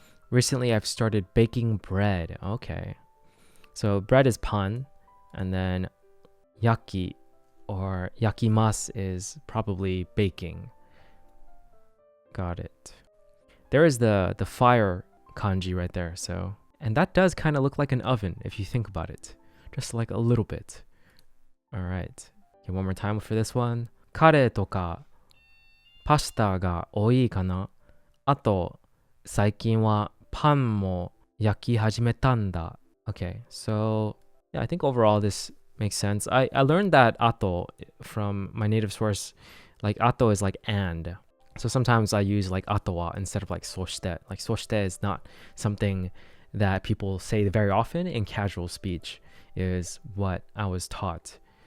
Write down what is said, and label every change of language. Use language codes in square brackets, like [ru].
[en] Recently, I've started baking bread. Okay. So bread is pan, and then yaki or yakimasu is probably baking. Got it. There is the fire kanji right there. So, and that does kind of look like an oven if you think about it. Just like a little bit. All right. Okay, one more time for this one. [ja] カレーとかパスタが多いかな? あと、最近はパンも焼き始めたんだ. [en] Okay, so Yeah, I think overall this makes sense. I learned that ato from my native source. Like ato is like and. So sometimes I use like atawa instead of like soshite. Like soshite is not something that people say very often in casual speech, is what I was taught.